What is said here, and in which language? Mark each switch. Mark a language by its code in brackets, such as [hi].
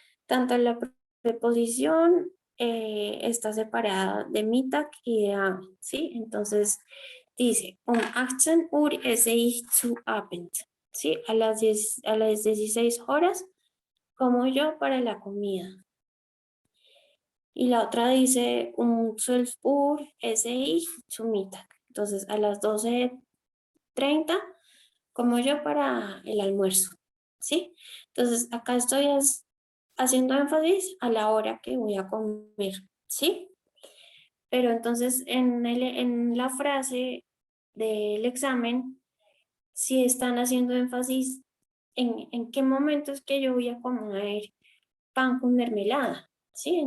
[es] Tanto la preposición está separada de Mittag y de Abend, ¿sí? Entonces dice, [de] 18 Uhr esse ich zu Abend, [es] ¿sí? A las 16 horas como yo para la comida. Y la otra dice, [de] 12 Uhr esse ich zu Mittag. [es] Entonces a las 12:30 como yo para el almuerzo, ¿sí? Entonces, acá estoy haciendo énfasis a la hora que voy a comer, ¿sí? Pero entonces en la frase del examen, sí están haciendo énfasis en qué momento es que yo voy a comer pan con mermelada, ¿sí?